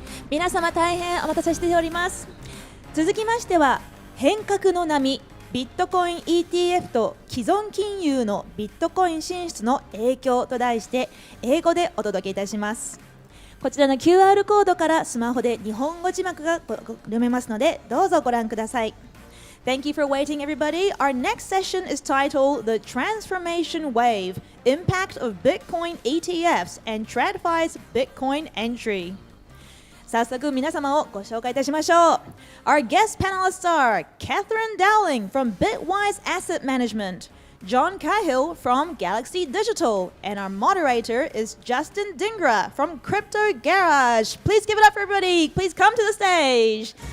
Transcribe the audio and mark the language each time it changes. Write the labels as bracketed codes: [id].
[ja] 皆様大変お待たせしております。続きましては変革の波ビットコイン ETF と既存金融のビットコイン進出の影響と題して英語でお届けいたします。こちらの QR コードからスマホで日本語字幕が読めますのでどうぞご覧ください。 [en] Thank you for waiting, everybody. Our next session is titled The Transformation Wave, Impact of Bitcoin ETFs and TradFis Bitcoin Entry. [ja] 早速皆様をご紹介いたしましょう。 [en] Our guest panelists are Katherine Dowling from Bitwise Asset Management, John Cahill from Galaxy Digital, and our moderator is Justin Dhingra from Crypto Garage. Please give it up for everybody. Please come to the stage.